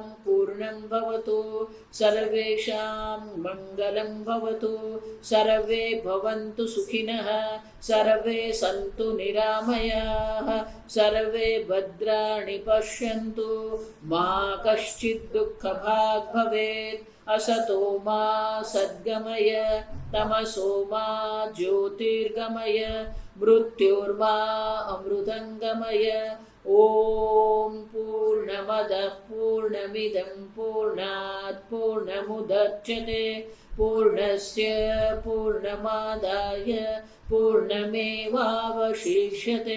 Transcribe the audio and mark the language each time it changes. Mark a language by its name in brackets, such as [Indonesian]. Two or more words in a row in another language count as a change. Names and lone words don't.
[Sanskrit] પૂર્ણં ભવતુ સર્વેષાં મંગલં ભવતુ સર્વે ભવन्तુ સુખિનઃ સર્વે સन्तુ નિરામયાઃ સર્વે ભદ્રાણિ પશ્યन्तુ મા કશ્ચિत् દુઃખભાગ્ ભવેत् असतो मा सद्गमय तमसो मा ज्योतिर्गमय मृत्युर्मा अमृतंगमय. ओम पूर्णमदः पूर्णमिदं पूर्णात् पूर्णमुदच्यते पूर्णस्य पूर्णमादाय पूर्णमेवावशिष्यते.